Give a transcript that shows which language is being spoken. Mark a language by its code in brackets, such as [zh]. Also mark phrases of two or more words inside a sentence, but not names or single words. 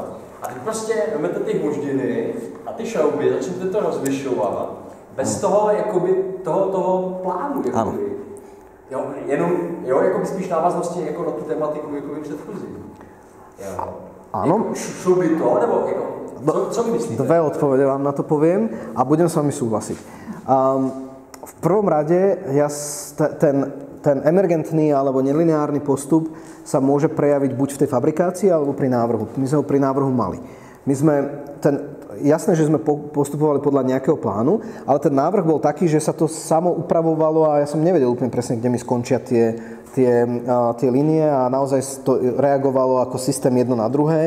[cs] A teď prostě vezmete ty hmoždiny a ty šrouby, začnete to rozlišovat bez toho, jakoby, toho plánu. Jakoby. Jo, jenom jakoby spíš návaznosti jako na tu tematiku jakoby předchozí. [sk] Áno. [cs] Šlo by to, nebo jako, co vy myslíte? [sk] Dve odpovede vám na to poviem a budem s vami súhlasiť. V prvom rade ten emergentný alebo nelineárny postup sa môže prejaviť buď v tej fabrikácii alebo pri návrhu. My sme ho pri návrhu mali. Jasné, že sme postupovali podľa nejakého plánu, ale ten návrh bol taký, že sa to samo upravovalo a ja som nevedel úplne presne, kde mi skončia tie línie a naozaj to reagovalo ako systém jedno na druhé.